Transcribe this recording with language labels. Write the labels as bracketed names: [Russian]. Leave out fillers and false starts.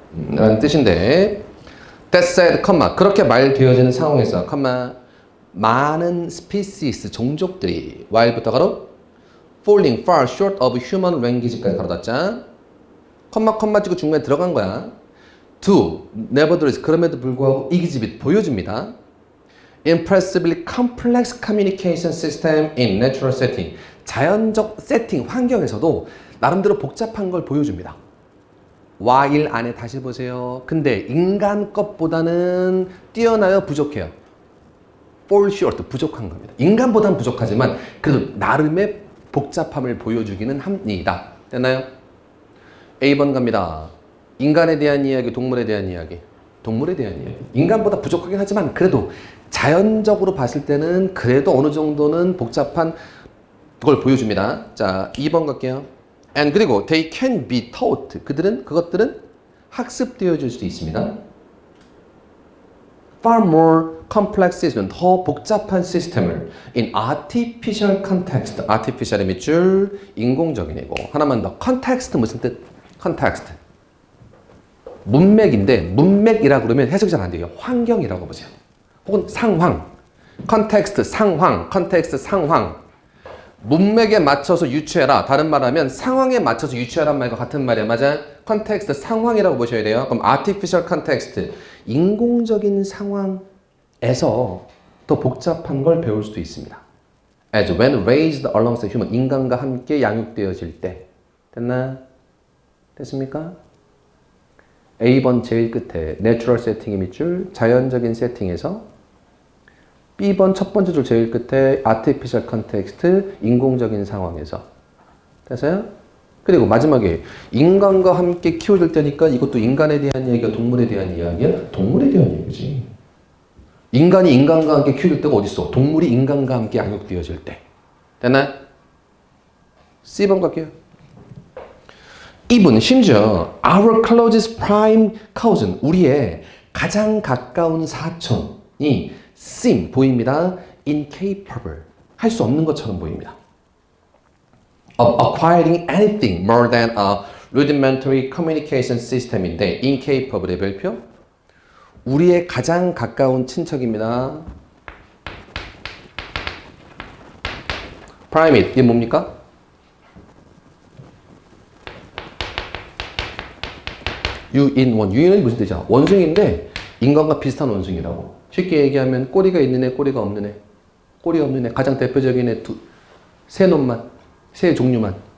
[Korean] 라는 뜻인데 [English] That said, [Korean] 그렇게 말되어지는 상황에서, 많은 species, 종족들이 while부터 가로 [English] falling far short of human language [Korean] 까지 가로 닫자. 컴마 찍고 중간에 들어간 거야. [English] to, nevertheless, [Korean] 그럼에도 불구하고 [English] exhibit, [Korean] 보여줍니다. [English] impressively complex communication system in natural setting. [Korean] 자연적 세팅, 환경에서도 나름대로 복잡한 걸 보여줍니다. while 안에 다시 보세요. 근데 인간 것보다는 뛰어나요? 부족해요? [English] fall short, [Korean] 부족한 겁니다. 인간보다는 부족하지만 그래도 나름의 복잡함을 보여주기는 합니다. 됐나요? A번 갑니다. 인간에 대한 이야기, 동물에 대한 이야기. 동물에 대한 이야기. 인간보다 부족하긴 하지만 그래도 자연적으로 봤을 때는 그래도 어느 정도는 복잡한 걸 보여줍니다. 자, 2번 갈게요. [English] And [Korean] 그리고 [English] they can be taught. [Korean] 그것들은 학습되어질 수도 있습니다. [English] Far more complex system, [Korean] 더 복잡한 시스템을 [English] in artificial context. [Korean] artificial의 밑줄 인공적인 이고 하나만 더. context 무슨 뜻? [English] context. [Korean] 문맥인데 문맥이라 그러면 해석이 잘 안 돼요. 환경이라고 보세요. 혹은 상황. context 상황. context 상황. 문맥에 맞춰서 유추해라. 다른 말하면 상황에 맞춰서 유추해란 말과 같은 말이야. 맞아? 컨텍스트 상황이라고 보셔야 돼요. 그럼 artificial context 인공적인 상황에서 더 복잡한 걸 배울 수도 있습니다. [English] As when raised alongside human [Korean] 인간과 함께 양육되어질 때. 됐나? 됐습니까? A번 제일 끝에 natural setting의 밑줄 자연적인 세팅에서 B번 첫 번째 줄 제일 끝에 artificial context 인공적인 상황에서 됐어요? 그리고 마지막에 인간과 함께 키워질 때니까 이것도 인간에 대한 이야기가 동물에 대한 이야기야? 동물에 대한 이야기지. 인간이 인간과 함께 키워질 때가 어딨어? 동물이 인간과 함께 양육되어질 때. 됐나요? C번 갈게요. E번 심지어 [English] our closest prime cousin [Korean] 우리의 가장 가까운 사촌이 seem 보입니다. incapable 할 수 없는 것처럼 보입니다. [English] of acquiring anything more than a rudimentary communication system인데 [Korean] incapable의 별표 우리의 가장 가까운 친척입니다. primate 이게 뭡니까? 유인원 유인원이 무슨 뜻이야? 원숭이인데 인간과 비슷한 원숭이라고. 쉽게 얘기하면 꼬리가 있는 애, 꼬리가 없는 애. 꼬리 없는 애, 가장 대표적인 애 세 놈만, 세 종류만.